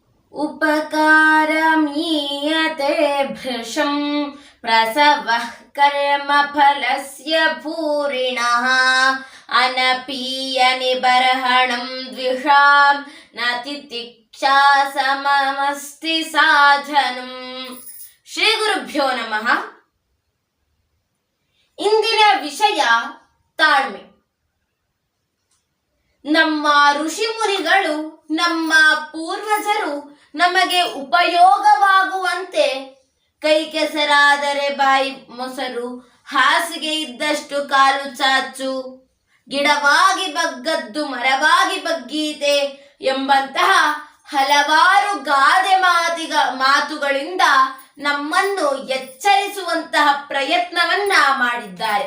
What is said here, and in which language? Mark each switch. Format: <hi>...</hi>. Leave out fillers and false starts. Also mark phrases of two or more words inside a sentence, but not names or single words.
<sa>उपकारमीयते भृशं प्रसवः कर्मफलस्य भूरिणः अनपीयनिबर्हणं द्विषां न तितिक्षा सममस्ति साधनम्. ಶ್ರೀ ಗುರುಭ್ಯೋ ನಮಃ.</sa> <kn>ಇಂದಿನ ವಿಷಯ ತಾಳ್ಮೆ. ನಮ್ಮ ಋಷಿ ಮುನಿಗಳು, ನಮ್ಮ ಪೂರ್ವಜರು ನಮಗೆ ಉಪಯೋಗವಾಗುವಂತೆ ಕೈ ಕೆಸರಾದರೆ ಬಾಯಿ ಮೊಸರು, ಹಾಸಿಗೆ ಇದ್ದಷ್ಟು ಕಾಲು ಚಾಚು, ಗಿಡವಾಗಿ ಬಗ್ಗದ್ದು ಮರವಾಗಿ ಬಗ್ಗೀತೆ ಎಂಬಂತಹ ಹಲವಾರು ಗಾದೆ ಮಾತುಗಳಿಂದ ನಮ್ಮನ್ನು ಎಚ್ಚರಿಸುವಂತಹ ಪ್ರಯತ್ನವನ್ನ ಮಾಡಿದ್ದಾರೆ.</kn>